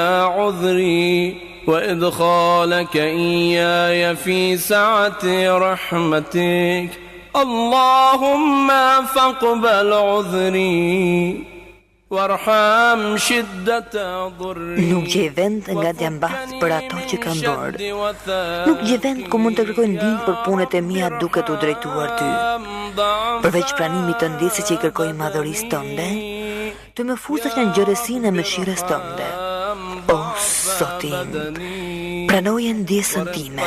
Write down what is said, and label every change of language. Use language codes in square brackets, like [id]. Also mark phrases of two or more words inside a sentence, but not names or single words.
[ar] عذري وإدخالك إياي في سعة رحمتك اللهم فاقبل عذري وارحم شدة ضري. [sq] Nuk gjej vend nga të mbath për ato që kam bërë. Nuk gjej vend ku mund të kërkoj ndihmë për punët e mia duke t'u drejtuar ty. Përveç pranimit të ndjesë që i kërkoj madhërisë tënde, të më futesh në ngjërësinë e mëshirës tënde. O Zoti im, pranoje ndjesën time.